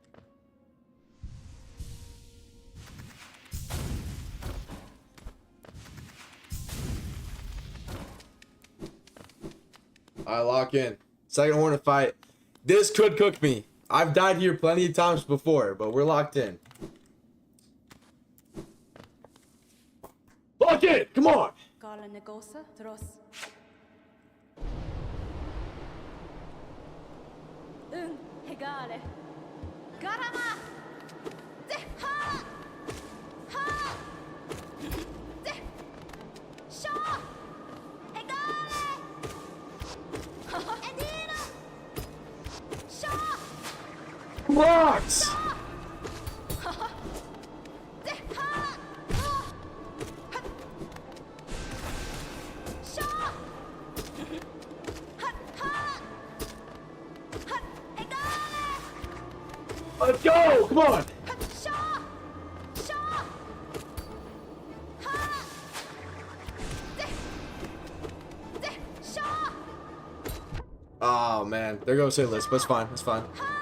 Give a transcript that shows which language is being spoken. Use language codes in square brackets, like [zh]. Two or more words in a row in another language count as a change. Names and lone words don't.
[en] Alright, lock in. Second Hornet fight. This could cook me. I've died here plenty of times before, but we're locked in. Lock in! Come on! Gala negosa tros. Hegale. Garama. De ha. Ha. De. Shaw. Hegale. Edina. Shaw. Rocks! De ha. Shaw. Let's go! Come on! Oh man, there goes hit list, but it's fine, it's fine.